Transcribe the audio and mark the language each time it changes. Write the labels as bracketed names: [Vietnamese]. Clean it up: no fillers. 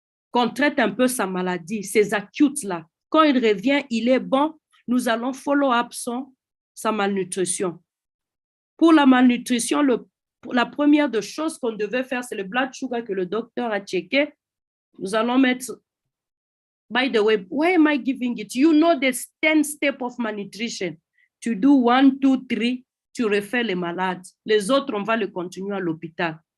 [French] Qu'on traite un peu sa maladie, ces acutes-là. Quand il revient, il est bon, nous allons follow-up sa malnutrition. Pour la malnutrition, la première des choses qu'on devait faire, c'est le blood sugar que le docteur a checké. Nous allons mettre, [English] by the way, why am I giving it? You know the 10 steps of malnutrition. [French] Tu do 1, 2, 3, tu refais les malades. Les autres, on va le continuer à l'hôpital.